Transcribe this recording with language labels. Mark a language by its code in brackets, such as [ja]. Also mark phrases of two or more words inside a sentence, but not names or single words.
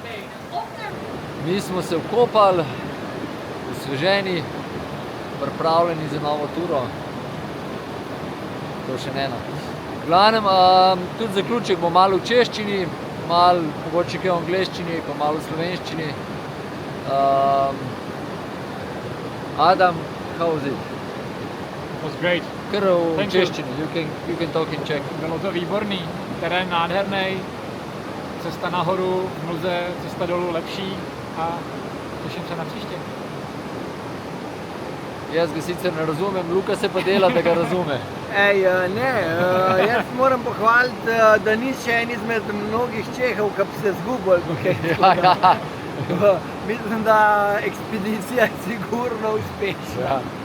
[sl] Mi smo se vkopali, osveženi, pripravljeni za novo turo. To še ne. V glavnem, tudi zaključek bo malo v češčini, malo mogoče kaj v angleščini, pa malo v slovenščini. [en] Adam, how was it? It was great. [sl] Kar v [en] Thank you. češčini, you can talk in Czech. [cs] Bylo to výborný, terén nádherný, cesta nahoru v mlze, cesta dolů lepší a těším se na příště. [sl] Jaz ga sicer ne razumem, Luka se pa dela, da ga razume. Jaz moram pohvaliti, da ni še en izmed mnogih Čehov, ki bi se zgubil. Mislim, da ekspedicija je sigurno uspešna.